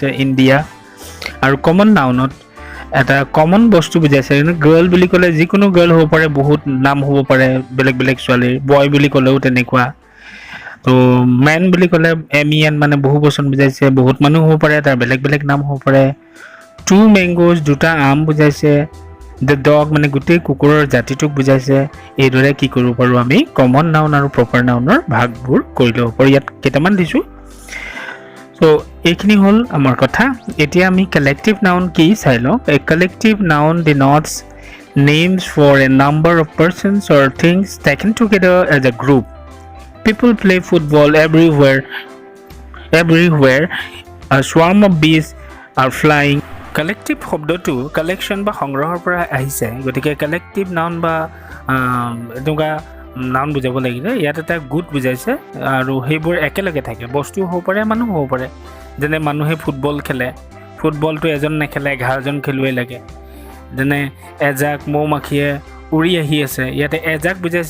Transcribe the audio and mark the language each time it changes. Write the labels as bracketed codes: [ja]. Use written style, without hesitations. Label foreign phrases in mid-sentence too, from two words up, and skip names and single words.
[as] ইণ্ডিয়া আৰু [en] common noun [as] এটা কমন বস্তু বুজাইছে গাৰ্ল বুলি ক'লে যিকোনো গাৰ্ল হ'ব পাৰে বহুত নাম হ'ব পাৰে বেলেগ বেলেগ ছোৱালীৰ বয় বুলি ক'লেও তেনেকুৱা তো মেন বুলি ক'লে এমিএন মানে বহু বচন বুজাইছে বহুত মানুহ হ'ব পাৰে তাৰ বেলেগ বেলেগ নাম হ'ব পাৰে [en] two mangoes [as] দুটা আম বুজাইছে [en] the dog [as] মানে গোটেই কুকুৰৰ জাতিটোক বুজাইছে এইদৰে কি কৰিব পাৰো আমি [en] common noun [as] আৰু [en] proper noun [as] ভাগবোৰ কৰি ল'ব পাৰো ইয়াত কেইটামান দিছো সো এইখিনি হ'ল আমাৰ কথা এতিয়া আমি [en] collective noun [as] কি চাই লওঁ [en] a collective noun denotes names for a number of persons or things taken together as a group. People play football everywhere a swarm of bees are flying. [as] কালেক্টিভ শব্দটো কালেকশ্যন বা সংগ্ৰহৰ পৰা আহিছে গতিকে [en] collective noun [as] বা এনেকুৱা নাউন বুজাব লাগিলে ইয়াত এটা গোট বুজাইছে আৰু সেইবোৰ একেলগে থাকে বস্তু হ'ব পাৰে মানুহ হ'ব পাৰে যেনে মানুহে ফুটবল খেলে ফুটবলটো এজন নেখেলে 11জন খেলুৱৈ লাগে যেনে এজাক মৌমাখিয়ে উৰি আহি আছে ইয়াতে এজাক বুজাইছে